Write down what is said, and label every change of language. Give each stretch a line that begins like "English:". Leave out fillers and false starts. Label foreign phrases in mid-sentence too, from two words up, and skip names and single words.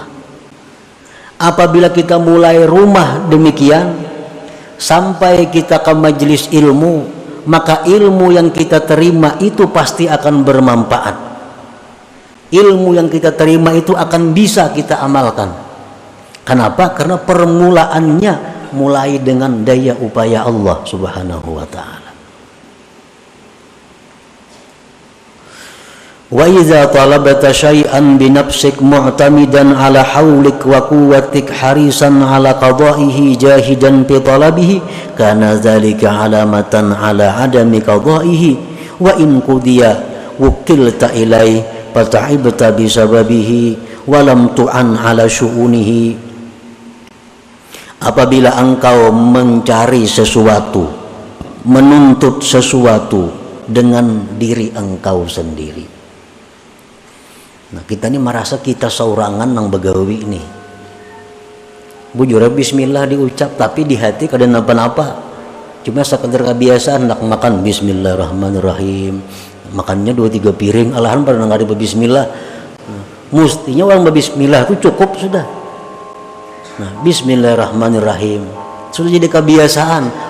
Indonesian: Apabila kita mulai rumah demikian, sampai kita ke majelis ilmu, maka ilmu yang kita terima itu pasti akan bermanfaat. Ilmu yang kita terima itu akan bisa kita amalkan. Kenapa? Karena permulaannya mulai dengan daya upaya Allah
Arabic: سبحانه وتعالى. وإذا طلبت شيئا بنفسك معتمدا على حولك وقوتك حريصا على قضائه جاهدا بطلبه كان ذلك علامة على عدم قضائه, وإن قضي وكلت إليه فتعبت بسببه ولم تعن على شؤونه.
Indonesian: Apabila engkau mencari sesuatu, menuntut sesuatu dengan diri engkau sendiri.
Banjar: Nah kita ini merasa kita saurangan nang begawi ini. Bujur bismillah diucap tapi di hati kada napa-napa.
Indonesian: Cuma sekedar kebiasaan nak makan bismillahirrahmanirrahim. Makannya 2-3 piring alahan pada nggak ada bismillah. Mestinya orang bismillah itu cukup sudah. Nah bismillahirrahmanirrahim sudah jadi kebiasaan.